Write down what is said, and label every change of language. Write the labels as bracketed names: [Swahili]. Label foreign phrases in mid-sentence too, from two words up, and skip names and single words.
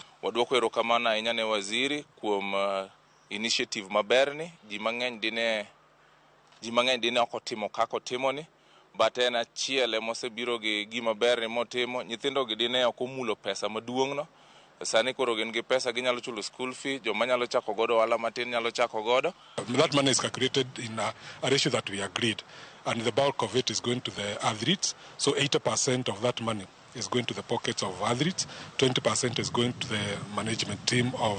[Luo (Kenya and Tanzania)] Waduoko erokamano ahinya ne waziri kuom initiative maberni. Ji mang'eny dine ok otimo kaka otimoni, but en achiel emosebiro gi gima ber ni motimo. Nyithindo gi dine ok omulo pesa maduong'no. Sani koro gin gi pesa ginyalo chulo [English] school fee, [Luo (Kenya and Tanzania)] joma nyalo chako godo ohala matin nyalo chako godo. [English] That money is calculated in a ratio that we agreed, and the bulk of it is going to the athletes. So 80% of that money is going to the pockets of athletes, 20% is going to the management team of